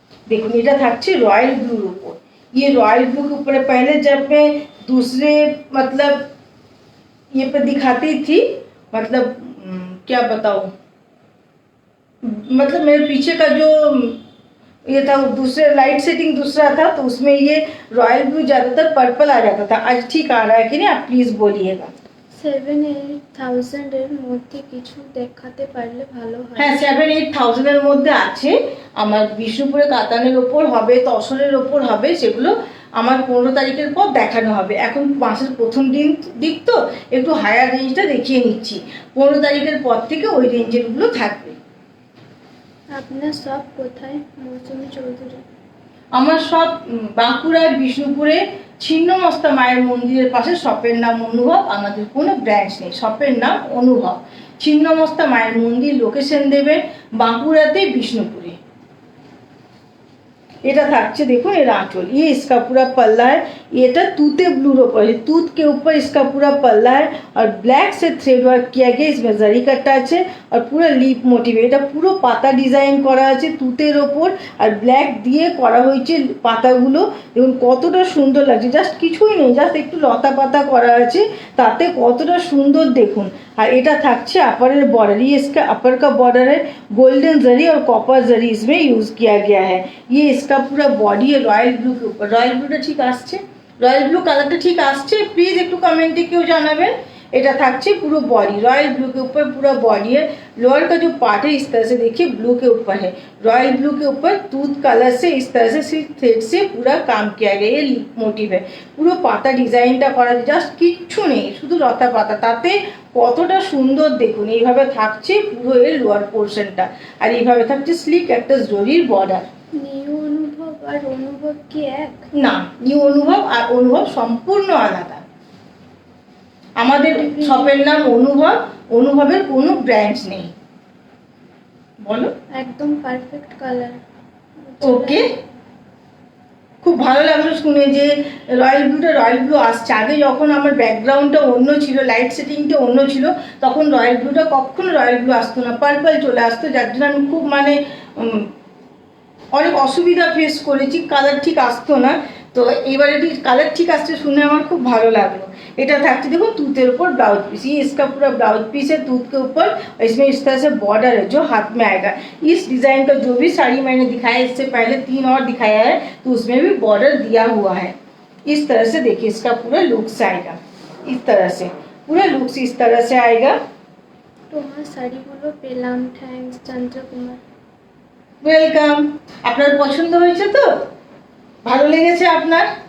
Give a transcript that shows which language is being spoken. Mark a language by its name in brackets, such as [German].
[Bangla] देखो এটা থাকছে রয়্যাল ব্লুর উপর। [Hindi] ये रॉयल ब्लू के ऊपर है। पहले जब मैं दूसरे मतलब ये पे दिखाती थी, मतलब क्या बताऊं, मतलब मेरे पीछे का जो ये था दूसरे लाइट सेटिंग दूसरा था, तो उसमें ये रॉयल ब्लू ज़्यादातर पर्पल आ जाता था। आज ठीक आ रहा है कि नहीं, आप प्लीज़ बोलिएगा। [Bangla] 7-8,000 এর মধ্যে কিছু দেখাতে পারলে ভালো হয়। হ্যাঁ 7-8,000 এর মধ্যে আছে। আমার বিষ্ণুপুরে কাতানের ওপর হবে, তসরের ওপর হবে, সেগুলো আমার 15 তারিখের পর দেখানো হবে। এখন মাসের প্রথম দিক তো একটু হায়ার রেঞ্জটা দেখিয়ে নিচ্ছি। 15 তারিখের পর থেকে ওই রেঞ্জেরগুলো থাকবে। আপনার সব কোথায়? মৌসুমী চৌধুরী। আমার সব বাঁকুড়ার বিষ্ণুপুরে ছিন্নমস্তা মায়ের মন্দিরের পাশে। শপের নাম অনুভব, আমাদের কোনো ব্রাঞ্চ নেই, শপের নাম অনুভব। ছিন্নমস্তা মায়ের মন্দির লোকেশন দেবেন বাঁকুড়াতে বিষ্ণুপুরে। এটা থাকছে [Hindi] देखो ये आंचल, ये इसका पूरा पल्ला है। ये तूते ब्लूर ऊपर है, तूत के ऊपर इसका पूरा पल्ला है। और ब्लैक से थ्रेड वर्क किया गया, इसमें जरी का टच है। और पूरा लिप मोटिव, [Bangla] এটা পুরো পাতা ডিজাইন করা আছে তুতের ওপর, আর ব্ল্যাক দিয়ে করা হয়েছে পাতাগুলো। দেখুন কতটা সুন্দর লাগছে, জাস্ট কিছুই নেই, জাস্ট একটু লতা পাতা করা আছে, তাতে কতটা সুন্দর দেখুন। [Hindi] और [Bangla] এটা থাকছে [Hindi] अपर बॉर्डर, ये इसका अपर का बॉर्डर है। गोल्डन जरी और कॉपर जरी इसमें यूज किया गया है। ये इसका पूरा बॉडी है रॉयल ब्लू के ऊपर। [Bangla] रॉयल ब्लूটা ঠিক আসছে, রয়্যাল ব্লু কালারটা ঠিক আসছে, প্লিজ একটু কমেন্টে কেউ জানাবেন। এটা থাকছে পুরো [Hindi] बॉडी रॉयल ब्लू के ऊपर, पूरा बॉडी है। लोअर का जो पार्ट है इस तरह से देखिए ब्लू के ऊपर है, रॉयल ब्लू के ऊपर दूध कलर से इस तरह से सिल्क थ्रेड से पूरा काम किया गया। ये मोटिव है, [Bangla] পুরো পাতা ডিজাইনটা করা, জাস্ট কিচ্ছু নেই, শুধু লতা পাতা, তাতে কতটা সুন্দর দেখুন। এইভাবে থাকছে পুরো এর লোয়ার পোর্শনটা, আর এইভাবে থাকছে স্লিক একটা জরির বর্ডার। নিউ অনুভব আর অনুভব কি এক? না, নিউ অনুভব আর অনুভব সম্পূর্ণ আলাদা। আমাদের শপের নাম অনুভব, অনুভবের কোনো ব্রাঞ্চ নেই। বলো। একদম পারফেক্ট কালার। ওকে, খুব ভালো লাগলো শুনে যে রয়্যাল ব্লু আসছে। আগে যখন আমার ব্যাকগ্রাউন্ডটা অন্য ছিল, লাইট সেটিংটা অন্য ছিল, তখন রয়্যাল ব্লুটা কখনো রয়্যাল ব্লু আসতো না, পার্পল চলে আসতো, যার জন্য আমি খুব মানে অনেক অসুবিধা ফেস করেছি, কালার ঠিক আসতো না। তো এবারে কালার ঠিক আসছে শুনে আমার খুব ভালো লাগলো। এটা থাকছে [Hindi] देखो तूतेर ऊपर ब्लाउज पीस, ये इसका पूरा ब्लाउज पीस है तूत के ऊपर, और इसमें इस तरह से बॉर्डर है जो हाथ में आएगा। इस डिज़ाइन का जो भी साड़ी मैंने दिखाया, इससे पहले 3 और दिखाया है, तो उसमें भी बॉर्डर दिया हुआ है। इस तरह से देखिए इसका पूरा लुक्स आएगा, इस तरह से पूरा लुक्स इस तरह से आएगा। [Bangla] তোমার শাড়িগুলো পেলাম, থ্যাঙ্কস চন্দ্রকুমার। ওয়েলকাম। আপনার পছন্দ হয়েছে তো? ভালো লেগেছে আপনার?